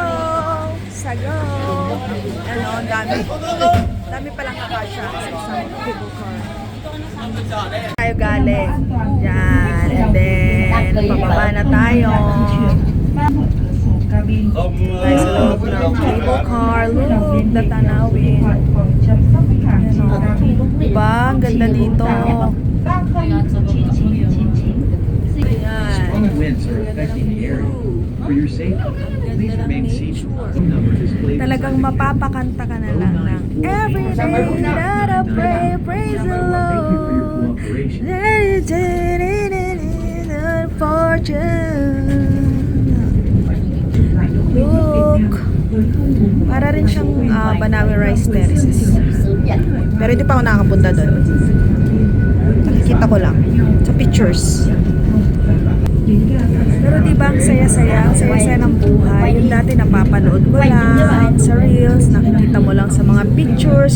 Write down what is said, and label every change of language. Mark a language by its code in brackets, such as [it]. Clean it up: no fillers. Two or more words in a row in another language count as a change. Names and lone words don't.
[tl] Sago! Ano, ang dami. Dami palang kakasya sa isang cable car. Tayo galing. Yan. And then, pababa na tayo. Tayo sa loob ng cable car. [en] Look, the [tl] tanawin. Diba? Ang ganda dito. [en] Strong winds are affecting the area. For your safety, please remain seated. Number displayed. [tl] Talagang mapapakanta ka na lang ng [en] every day that I pray, praise the Lord. Look. [tl] Para rin siyang Banawi Rice Terraces. Pero hindi pa ako nakakapunta doon. Nakikita ko lang sa pictures. Pero diba ang saya-saya ng buhay. Yung dati napapanood mo lang sa reels, nakikita mo lang sa mga pictures.